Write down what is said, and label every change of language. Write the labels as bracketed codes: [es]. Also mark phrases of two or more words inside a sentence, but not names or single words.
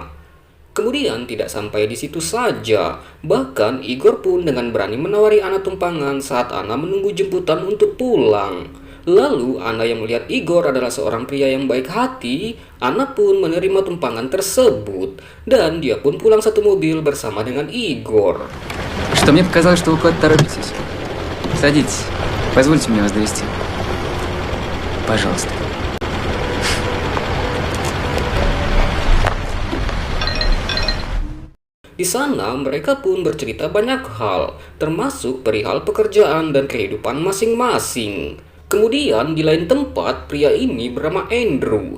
[id] Kemudian tidak sampai di situ saja, bahkan Igor pun dengan berani menawari Ana tumpangan saat Ana menunggu jemputan untuk pulang. Lalu Ana yang melihat Igor adalah seorang pria yang baik hati, Ana pun menerima tumpangan tersebut dan dia pun pulang satu mobil bersama dengan Igor. [ru] Что мне показалось, что вы куда-то торопитесь. Садитесь. Позвольте мне вас довести. Пожалуйста. [id] Di sana mereka pun bercerita banyak hal, termasuk perihal pekerjaan dan kehidupan masing-masing. Kemudian di lain tempat, pria ini bernama Andrew.